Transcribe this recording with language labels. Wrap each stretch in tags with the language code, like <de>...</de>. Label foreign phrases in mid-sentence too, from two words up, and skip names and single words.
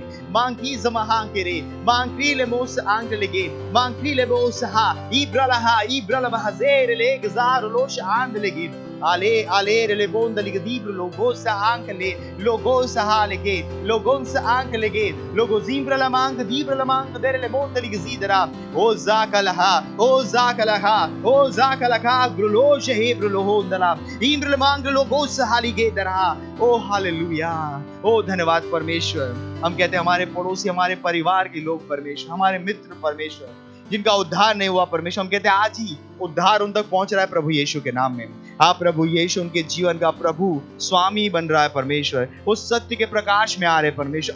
<hi>मांगी ज़महांग के मांगी ले मोस आंग लेगे मांगी ले मोस हा इब्रलबहा ज़ेर ले गज़ार लो शहांग लेगे आले रे बोंद लिग दीब्र लोगो सा आंक ले लोगो सा लेगे लोगों सा आंक लेगे लोगो जीब्र लमांग दीब्र लमांग देर ले बोंद लिग जीदरा ओ जाकलहा ग्रुलो शहेब्र लोहोंदला इब्र लमांग लोगो सा लिगे दरा। ओ हालेलुया, ओ धन्यवाद परमेश्वर। हम कहते हैं हमारे पड़ोसी, हमारे परिवार के लोग परमेश्वर, हमारे मित्र परमेश्वर, जिनका उद्धार नहीं हुआ परमेश्वर, हम कहते हैं आज ही उद्धार उन तक पहुंच रहा है प्रभु यीशु के नाम में। आप प्रभु यीशु उनके जीवन का प्रभु स्वामी बन रहा है परमेश्वर, उस सत्य के प्रकाश में आ रहे परमेश्वर।</hi>